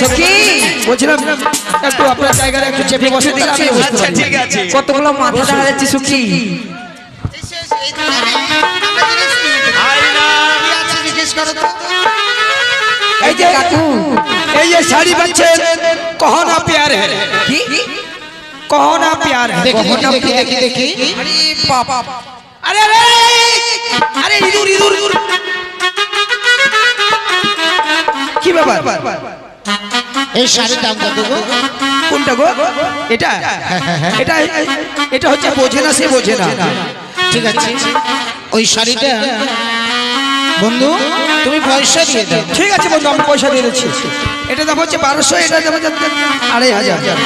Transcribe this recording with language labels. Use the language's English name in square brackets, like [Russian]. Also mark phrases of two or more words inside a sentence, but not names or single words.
[Bangla] কি বলছিলাম একটু আপনার জায়গায় একটু চেপে বসে দিলে আমি বসতে পারি। ঠিক আছে। কতগুলো মাথা দেখা যাচ্ছে সুখী। এই যে কাকু এই যে শাড়ি বাচ্চে [Hindi] कहो ना प्यार है की कहो ना प्यार है। देखी देखी देखी अरे पापा अरे अरे अरे इधर इधर इधर की [Bangla] ব্যাপার এই শাড়ির দাম কত গো? কোনটা গো? এটা এটা এটা হচ্ছে বোঝে না সে বোঝে না। ঠিক আছে ওই শাড়িটা বন্ধু তুমি পয়সা দিয়ে দাও। ঠিক আছে বন্ধু আমি পয়সা দিয়ে দিচ্ছি। এটা দাম হচ্ছে 1200, এটা দাম হচ্ছে 2500।